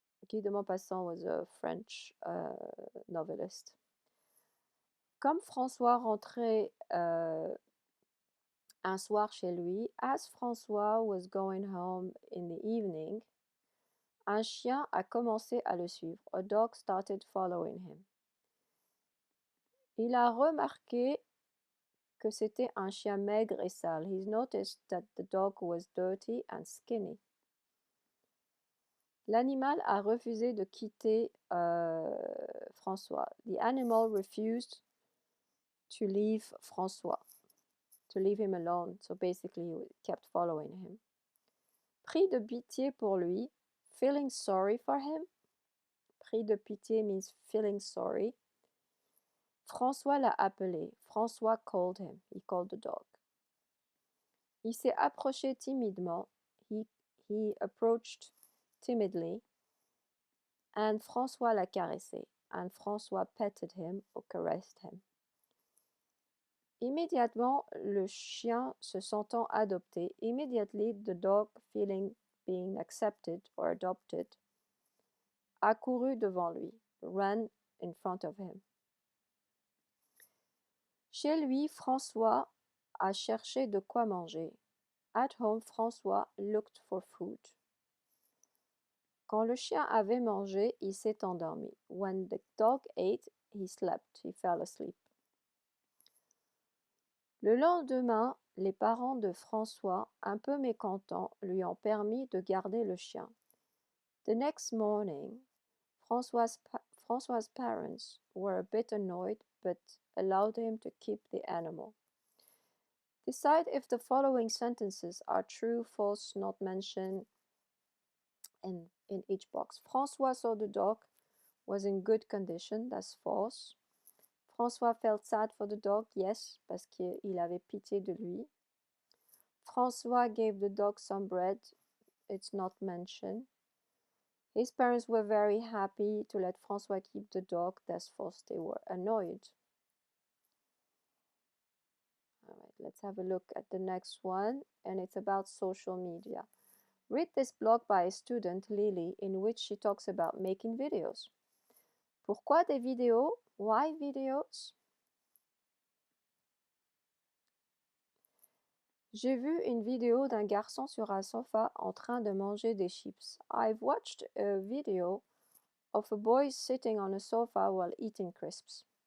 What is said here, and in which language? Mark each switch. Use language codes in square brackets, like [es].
[en] Guy de Maupassant was a French novelist. [fr] Comme François rentrait un soir chez lui, [en] as François was going home in the evening, [fr] un chien a commencé à le suivre. [en] A dog started following him. [fr] Il a remarqué que c'était un chien maigre et sale. [en] He noticed that the dog was dirty and skinny. [fr] L'animal a refusé de quitter François. [en] The animal refused to leave François, to leave him alone. So basically, he kept following him. [fr] Pris de pitié pour lui, [en] feeling sorry for him. Pris de pitié means feeling sorry. [fr] François l'a appelé. [en] François called him. He called the dog. [fr] Il s'est approché timidement. [en] He approached timidly. [fr] And François l'a caressé. [en] And François petted him or caressed him. [fr] Immédiatement, le chien se sentant adopté. [en] Immediately, the dog feeling being accepted or adopted, [fr] accourut devant lui. [en] Ran in front of him. [fr] Chez lui, François a cherché de quoi manger. [en] At home, François looked for food. [fr] Quand le chien avait mangé, il s'est endormi. [en] When the dog ate, he slept. He fell asleep. [fr] Le lendemain, les parents de François, un peu mécontents, lui ont permis de garder le chien. [en] The next morning, François's parents were a bit annoyed, but allowed him to keep the animal. Decide if the following sentences are true, false, not mentioned in in each box. François saw the dog was in good condition. That's false. François felt sad for the dog. [fr] Yes, parce qu'il avait pitié de lui. [en] François gave the dog some bread. It's not mentioned. His parents were very happy to let François keep the dog. That's false. They were annoyed. All right, let's have a look at the next one, and it's about social media. Read this blog by a student, Lily, in which she talks about making videos. [fr] Pourquoi des vidéos? [en] Why videos? [fr] J'ai vu une vidéo d'un garçon sur un sofa en train de manger des chips. [en] I've watched a video of a boy sitting on a sofa while eating crisps.